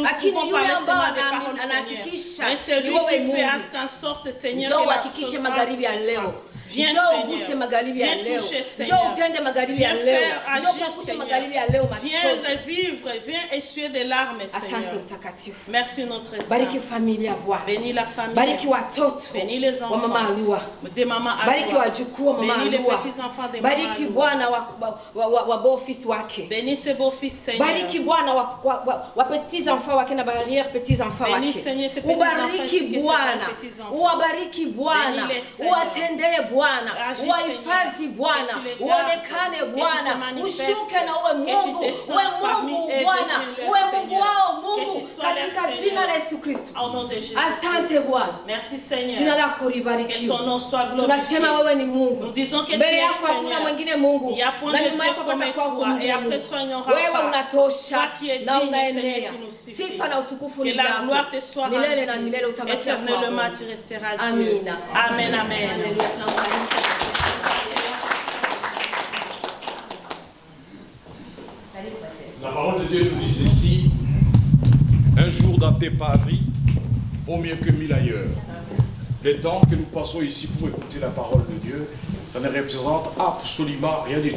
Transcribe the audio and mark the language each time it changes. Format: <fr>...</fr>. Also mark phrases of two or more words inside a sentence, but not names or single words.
<sw>lakini</sw> <fr>pouvons</fr> <sw>yule</sw> <fr>parler</fr> <sw>ambao</sw> <fr>seulement des paroles,</fr> <sw>anahakikisha</sw> <fr>Seigneur. Mais c'est</fr> <sw>ni</sw> <fr>lui</fr> <sw>wewe</sw> <fr>qui fait</fr> <sw>Mungu.</sw> <fr>à ce qu'en sorte, Seigneur,</fr> <sw>Njoo</sw> <fr>que la</fr> <sw>uhakikishe</sw> <fr>chose</fr> <sw>magharibi ya</sw> <fr>rentre.</fr> <sw>leo</sw> <fr>Viens, Seigneur. Viens toucher, Seigneur. Viens faire agir, Seigneur. Viens vivre, viens essuyer des larmes, Seigneur. Merci notre Saint. Bénis la famille. Bénis les enfants de Maman Alua. Bénis les petits-enfants de Maman Alua. Bénis ses beaux-fils, Seigneur. Bénis, Seigneur, ses petits-enfants.</fr> <sw>Uwabariki Bwana, uwatendee Bwana, uwahifadhi Bwana, uonekane Bwana, ushuke na uwe Mungu Bwana, uwe Mungu wao Mungu, katika jina la Yesu Kristo. Asante Bwana.</sw> <fr>Merci Seigneur.</fr> <sw>Jina lako libarikiwe. Tunasema wewe ni Mungu. Mbele yako hakuna mwingine Mungu. Na nyuma yako patakuwa mwingine Mungu. Wewe unatosha na unaenea. Sifa na utukufu ni wako. Milele na milele utabakia kwa</sw> <fr>tu resteras Dieu. Amen, amen. La parole de Dieu nous dit ceci: un jour dans tes pavis vaut mieux que 1000 ailleurs. Le temps que nous passons ici pour écouter la parole de Dieu, ça ne représente absolument rien du tout.</fr>